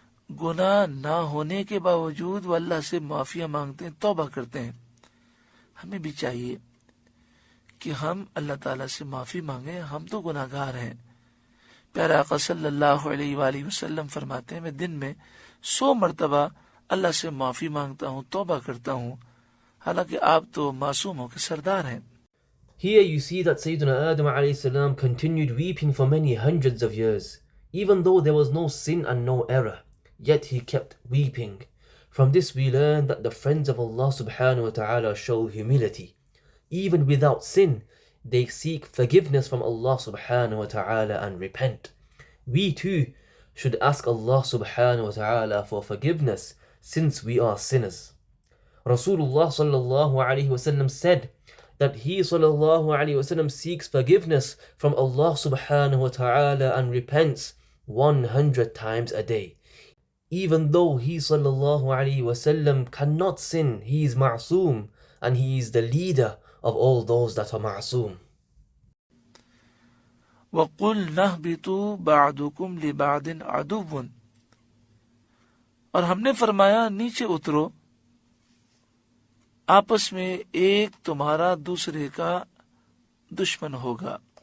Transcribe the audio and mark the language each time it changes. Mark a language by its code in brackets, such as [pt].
[ur] گناہ نہ ہونے کے باوجود وہ اللہ سے معافیاں مانگتے ہیں، توبہ کرتے ہیں۔ ہمیں بھی چاہیے کہ ہم اللہ تعالیٰ سے معافی مانگیں، ہم تو گناہ گار ہیں۔ پیارا آقا صلی اللہ علیہ وآلہ وسلم فرماتے ہیں میں دن میں 100 مرتبہ اللہ سے معافی مانگتا ہوں، توبہ کرتا ہوں، حالانکہ آپ تو معصوموں کے سردار ہیں۔ [en] Here you see that Sayyidina Adam alayhi salam continued weeping for many hundreds of years, even though there was no sin and no error, yet he kept weeping. From this we learn that the friends of Allah subhanahu wa ta'ala show humility. Even without sin, they seek forgiveness from Allah subhanahu wa ta'ala and repent. We too should ask Allah subhanahu wa ta'ala for forgiveness since we are sinners. Rasulullah sallallahu alayhi wa sallam said that he sallallahu alayhi wa sallam seeks forgiveness from Allah subhanahu wa ta'ala and repents 100 times a day. Even though he sallallahu alayhi wa sallam cannot sin, he is ma'soom and he is the leader of all those that are ma'soom. [ar] وَقُلْ نَهْبِطُوا بَعْضُكُمْ لِبَعْضٍ عَدُوٌّ، [ur] اور ہم نے فرمایا نیچے اترو، آپس میں ایک تمہارا دوسرے کا دشمن ہوگا،